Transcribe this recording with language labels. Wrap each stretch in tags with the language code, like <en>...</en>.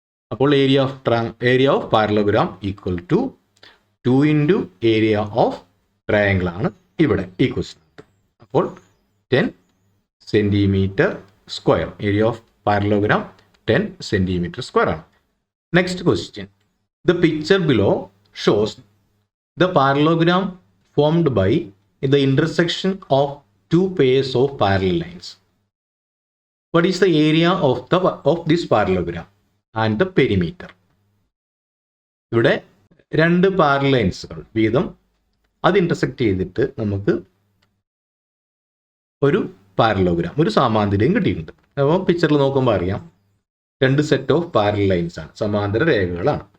<en>അപ്പോൾ area of parallelogram equal to 2 into area of triangle</en> <ml>ആണ് ഇവിടെ ഈ</ml> <en>Question. അപ്പോൾ 10 centimetre square, area of parallelogram 10 centimetre square ആണ്. Next question. The picture below shows the parallelogram formed by the intersection of two pairs of parallel lines. What is the area of this parallelogram and the perimeter?</en> <ml>ഇവിടെ 2 parallel ലൈൻസുകൾ വീതം അത് intersect ചെയ്തിട്ട് നമുക്ക് ഒരു parallelogram, ഒരു സാമാന്തരികം കിട്ടിയിട്ടുണ്ട്. അപ്പോൾ പിക്ചറിൽ നോക്കുമ്പോൾ അറിയാം, 2 സെറ്റ് ഓഫ് പാരലൽ ലൈൻസ് ആണ്, സമാന്തര രേഖകളാണ്.</ml>